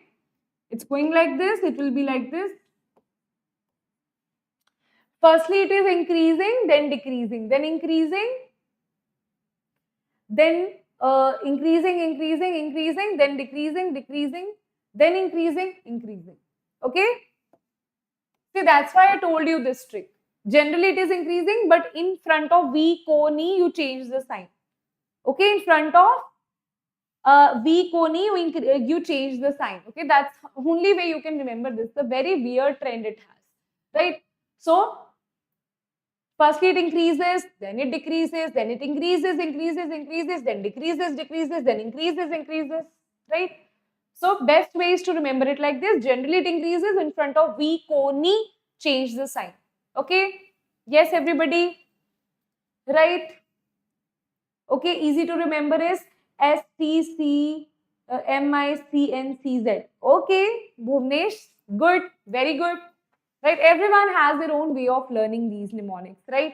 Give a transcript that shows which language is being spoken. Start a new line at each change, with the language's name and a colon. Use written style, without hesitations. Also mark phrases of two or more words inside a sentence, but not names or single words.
English: It's going like this, it will be like this. Firstly, it is increasing, then decreasing, then increasing, then increasing, then decreasing, then increasing. Okay? See, that's why I told you this trick. Generally, it is increasing, but in front of V, ko, ni, you change the sign. Okay? In front of V, ko, ni, you change the sign. Okay? That's only way you can remember this. It's a very weird trend it has. Right? So, firstly, it increases, then it decreases, then it increases, then decreases, then increases, right? So, best way is to remember it like this. Generally, it increases in front of V, ko, ni, change the sign. Okay? Yes, everybody? Right? Okay, easy to remember is STC, MICNCZ. Okay, Bhuvnesh, good, very good. Right, everyone has their own way of learning these mnemonics, right?